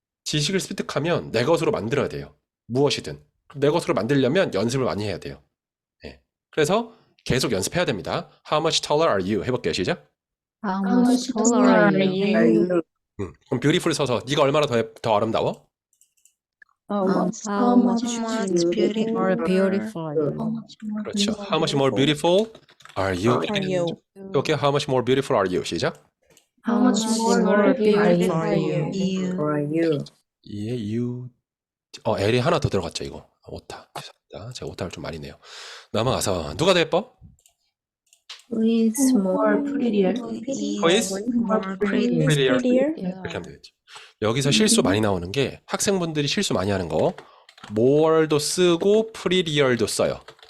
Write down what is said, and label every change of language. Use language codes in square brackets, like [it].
[ko] 지식을 습득하면 내 것으로 만들어야 돼요. 무엇이든. 내 것으로 만들려면 연습을 많이 해야 돼요. 네. 그래서 계속 연습해야 됩니다. [en] How much taller are you? [ko] 해볼게요. 시작. [en] How much taller are you? [ko] 그럼 beautiful 써서 네가 얼마나 더 아름다워? [en] How much more beautiful are you? [ko] 그렇죠. [en] How much more beautiful are you? 이렇게 How much more beautiful are you? [ko] 시작. [en] How much more beautiful are you? [ko] 이에 you L이 하나 더 들어갔죠. 이거 오타. 죄송합니다. 제가 오타를 좀 많이 내요. 넘어가서 누가 더 예뻐? [en] Who is more prettier? Who is prettier? [ko] 이렇게 하면 되겠죠. 여기서 실수 많이 나오는 게 학생분들이 실수 많이 하는 거 more도 쓰고 prettier도 써요.